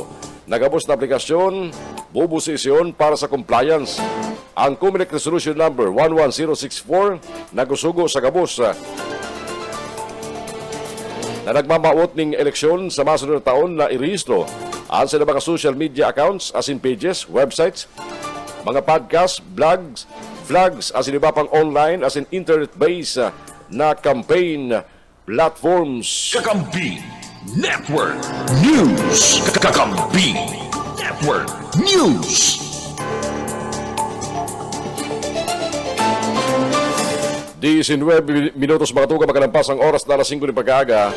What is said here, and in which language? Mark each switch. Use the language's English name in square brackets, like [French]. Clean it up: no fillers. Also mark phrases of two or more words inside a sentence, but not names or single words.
[Bikol] Nagabos na aplikasyon, bubusisyon para sa compliance. Ang Comelec Resolution Number 11064 nagusugo sa gabos na nagmamaot ng eleksyon sa masunod na taon na irehistro ang sa mga [English] social media accounts [Bikol] as in pages, websites, mga podcast, blogs, flags as in iba pang online as in internet-based na [English] campaign platforms. [Bikol] Kakampi Network News. Kakampi Network News. 19 minutos mga tuga magalampas ang oras na alas 5 ng pag-aaga.